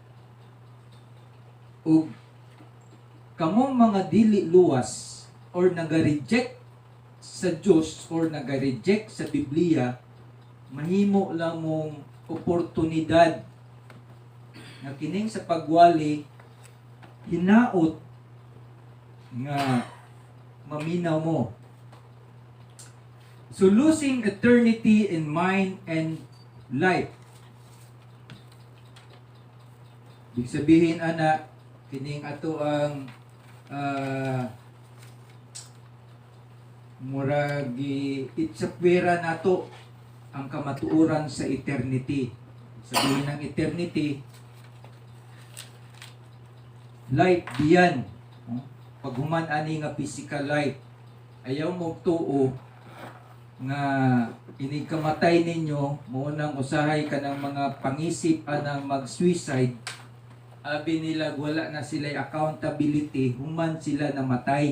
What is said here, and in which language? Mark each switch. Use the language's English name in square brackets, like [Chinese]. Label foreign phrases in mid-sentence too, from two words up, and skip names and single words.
[Cebuano] Ug kamong mga dili luwas or naga-reject sa Dios or naga-reject sa Biblia, mahimo lang mong oportunidad nga kining sa pagwali hinaot nga maminaw mo. [English] So losing eternity in mind and life. [Filipino] Ibig sabihin [Cebuano] ana kining ato ang muragi itsapwera nato ang kamatuoran sa eternity. [Filipino] Sabihin ng eternity, [English] life beyond. [Cebuano] Pag human ani nga [English] physical life, [Cebuano] ayaw mo tuo nga inig kamatay ninyo, muunang usahay ka ng mga pangisip anang mag-suicide, abi nila wala na sila accountability, human sila namatay.